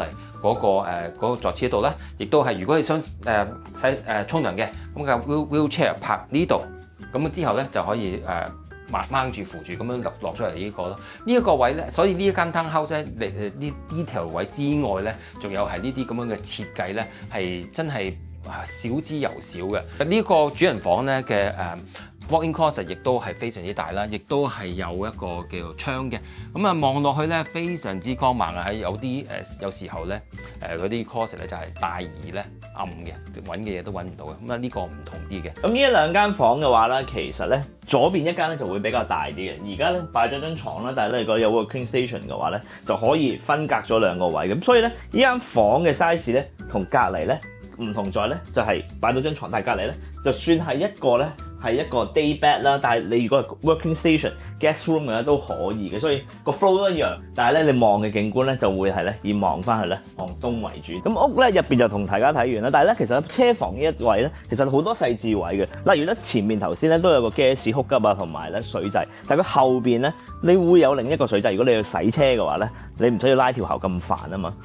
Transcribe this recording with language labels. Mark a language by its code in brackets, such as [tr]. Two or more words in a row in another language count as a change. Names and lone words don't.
[yue] 嗰個座廁度咧，亦都係如果你想沖涼嘅，咁個 wheelchair 泊呢度，咁之後咧就可以掹住扶住咁樣落出嚟呢個咯。呢一個位咧，所以呢一間 townhouse 咧，呢 detail 位之外咧，仲有係呢啲咁樣嘅設計咧，係真係少之又少嘅。呢個主人房咧嘅 [en] walk-in closet [yue] 亦都係非常之大啦，亦都係有一個叫做窗嘅。咁啊望落去咧非常之光猛啊！喺有啲有時候咧嗰啲 closet 咧就係大而咧暗嘅，揾嘅嘢都揾唔到嘅。咁啊呢個唔同啲嘅。咁呢兩間房嘅話咧，其實咧左邊一間咧就會比較大啲嘅。而家咧擺咗張床啦，但係咧如果有 [en] working station [yue] 嘅話咧，就可以分隔咗兩個位。咁所以咧呢間房嘅 size 咧同隔離咧唔同在咧，就係擺到張床，但係隔離咧就算係一個咧。係一個 [en] day bed [yue] 啦，但係你如果係 [en] working station、 guest room [yue] 嘅咧都可以嘅，所以個 flow 都一樣。但係咧你望嘅景觀咧就會係咧以望翻去咧望東為主。咁屋咧入邊就同大家睇完啦，但係咧其實車房呢一位咧其實好多細緻位嘅，例如咧前面頭先咧都有個 gas 哭急啊，同埋咧水掣，但係佢後邊咧你會有另一個水掣。如果你要洗車嘅話咧，你唔需要拉條喉咁煩啊嘛。